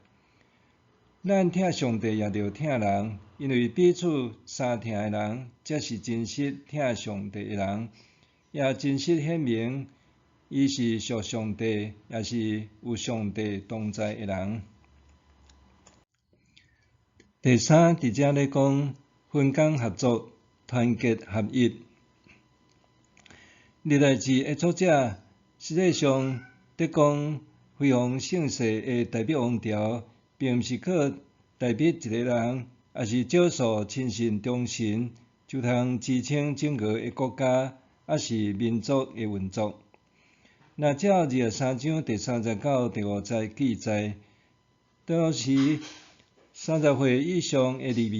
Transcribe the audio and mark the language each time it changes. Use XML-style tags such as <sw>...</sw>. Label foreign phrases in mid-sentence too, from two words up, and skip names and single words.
<nan>咱疼上帝也着疼人，因为彼此相疼的人，才是真实疼上帝的人，也真实显明伊是属上帝，也是有上帝同在的人。第三，伫遮咧讲分工合作、团结合一。历代志的作者实际上伫讲辉煌盛世的代表王朝，并毋是靠代表一个人，也是少数亲信忠臣就通支撑整个的国家，也是民族的运作。那照23章第39、第50记载，当时30岁以上的利未</nan>